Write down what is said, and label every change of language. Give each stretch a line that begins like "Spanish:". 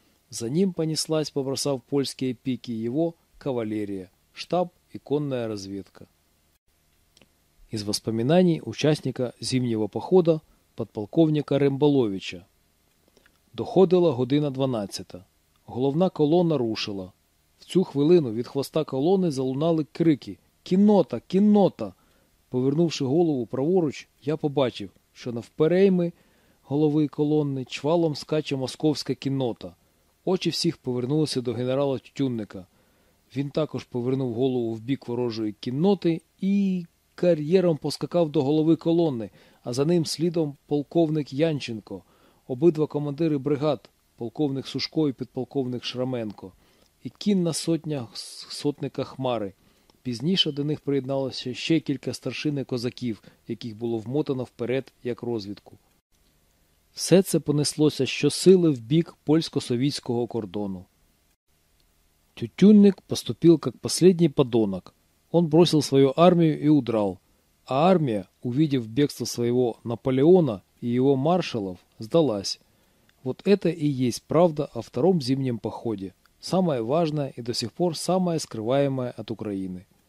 Russian: За ним понеслась, побросав польские пики, его кавалерия, штаб и конная разведка. Из воспоминаний участника зимнего похода подполковника Рембаловича.
Ukrainian: Доходила година 12-та. Головна колона рушила. В цю хвилину від хвоста колони залунали крики «Кіннота! Кіннота!». Повернувши голову праворуч, я побачив, що навперейми голови колони чвалом скаче московська кіннота. Очі всіх повернулися до генерала Тютюнника. Він також повернув голову в бік ворожої кінноти і кар'єром поскакав до голови колони, а за ним слідом полковник Янченко, обидва командири бригад, полковник Сушко і підполковник Шраменко, і кінна сотня сотника Хмари. Пізніше до них приєдналося ще кілька старшин і козаків, яких було вмотано вперед як розвідку. Все це понеслося щосили в бік польсько-совітського кордону. Тютюнник поступив як останній подонок.
Russian: Он бросил свою армию и удрал. А армия, увидев бегство своего Наполеона и его маршалов, сдалась. Вот это и есть правда о втором зимнем походе. Самое важное и до сих пор самое скрываемое от Украины.